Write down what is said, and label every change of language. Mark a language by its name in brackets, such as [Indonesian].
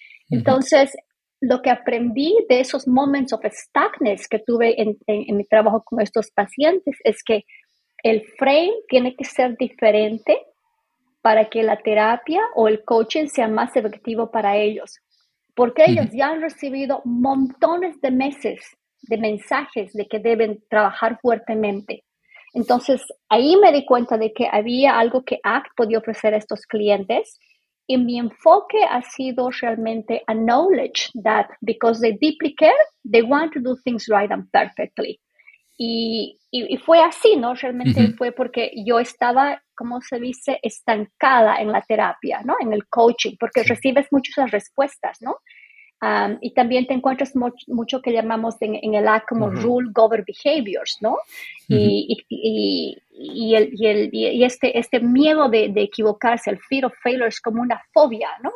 [Spanish] Entonces, lo que aprendí de esos moments of stuckness que tuve en mi trabajo con estos pacientes es que el frame tiene que ser diferente para que la terapia o el coaching sea más efectivo para ellos. Porque ellos ya han recibido montones de meses de mensajes de que deben trabajar fuertemente. Entonces, ahí me di cuenta de que había algo que ACT podía ofrecer a estos clientes. [English] Y mi enfoque ha sido realmente acknowledge that because they deeply care, they want to do things right and perfectly. [Spanish] Y fue así, ¿no? Realmente fue porque yo estaba, ¿cómo se dice?, estancada en la terapia, ¿no? En el coaching, porque recibes muchas respuestas, ¿no? Y también te encuentras mucho que llamamos en el A como rule govern behaviors, ¿no? Y este miedo de equivocarse, el fear of failure es como una fobia, ¿no?